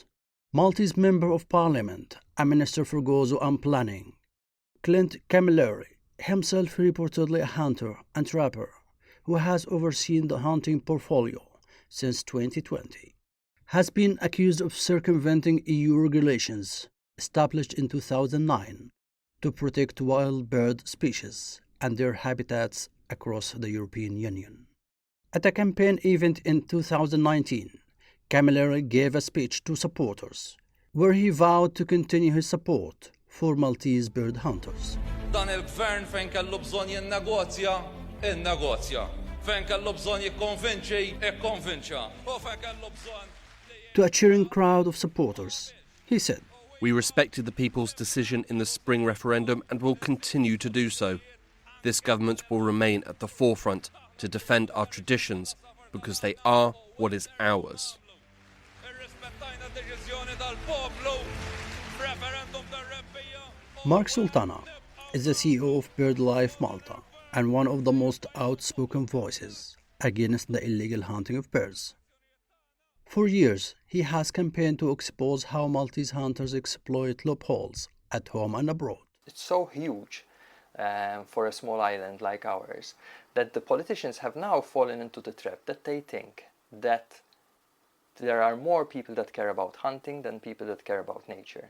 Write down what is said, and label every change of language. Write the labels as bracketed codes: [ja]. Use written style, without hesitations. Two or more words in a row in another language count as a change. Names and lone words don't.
[en] Maltese Member of Parliament and Minister for Gozo and Planning, Clint Camilleri, himself reportedly a hunter and trapper who has overseen the hunting portfolio since 2020, has been accused of circumventing EU regulations established in 2009 to protect wild bird species and their habitats across the European Union. At a campaign event in 2019, Camilleri gave a speech to supporters where he vowed to continue his support for Maltese bird hunters. [mt] Dan il-gvern fejn kellu bżonn jinnegozja, innegozja. Fejn kellu bżonn jikkonvinċi, ikkonvinċa. U fejn kellu bżonn. [en] To a cheering crowd of supporters, he said, "We respected the people's decision in the spring referendum and will continue to do so. This government will remain at the forefront to defend our traditions because they are what is ours." [mt] Irrispettajna d-deċiżjoni tal-poplu f'referendum tar-rebbija. [en] Mark Sultana is the CEO of BirdLife Malta and one of the most outspoken voices against the illegal hunting of birds. For years, he has campaigned to expose how Maltese hunters exploit loopholes at home and abroad. It's so huge for a small island like ours that the politicians have now fallen into the trap that they think that there are more people that care about hunting than people that care about nature.